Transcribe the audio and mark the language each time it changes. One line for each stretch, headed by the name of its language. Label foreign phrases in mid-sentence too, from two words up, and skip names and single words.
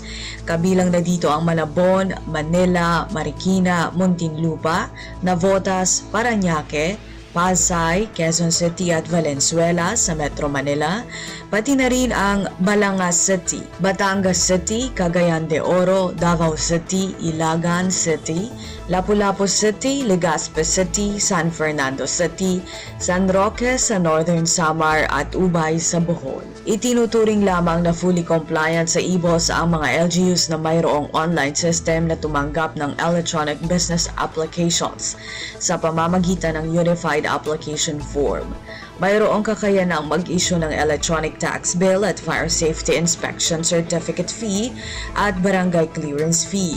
Filipino: Kabilang na dito ang Malabon, Manila, Marikina, Muntinlupa, Navotas, Parañaque, Pasay, Quezon City at Valenzuela sa Metro Manila, pati na rin ang Balangas City, Batangas City, Cagayan de Oro, Davao City, Ilagan City, Lapu-Lapu City, Legazpi City, San Fernando City, San Roque sa Northern Samar at Ubay sa Bohol. Itinuturing lamang na
English: fully compliant
Filipino: sa EBOS ang mga LGUs na mayroong
English: online system
Filipino: na tumanggap ng
English: electronic business applications
Filipino: sa pamamagitan ng Unified Application Form Mayroong kakayanang mag-issue ng
English: electronic tax bill
Filipino: at
English: fire safety inspection certificate fee
Filipino: at barangay
English: clearance fee.